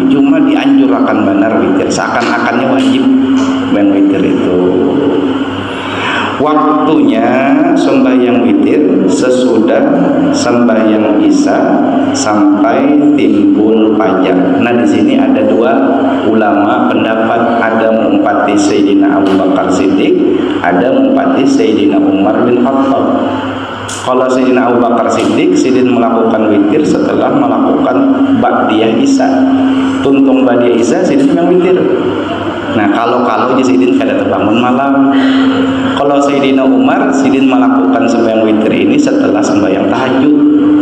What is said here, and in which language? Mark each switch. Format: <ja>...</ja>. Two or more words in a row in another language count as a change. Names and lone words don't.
<bjn>Cuma dianjurkan benar witir. Seakan-akannya wajib main witir itu.</bjn> <id>Waktunya sembahyang witir sesudah sembahyang isya sampai timbul fajar.</id> <bjn>Nah, di sini ada 2 ulama pendapat, ada mengumpati Sayyidina Abu Bakar Siddiq, ada mengumpati Sayyidina Umar bin Khattab.</bjn> <id>Kalau Sayyidina Abu Bakar Siddiq melakukan witir setelah melakukan ba'diyah isya.</id> <bjn>Tuntung ba'diyah isya Siddiq yang witir. Nah, kalau Sidin kada terbangun malam.</bjn> <id>Kalau Sayyidina Umar, Sidin melakukan sembahyang witir ini setelah sembahyang tahajud.</id>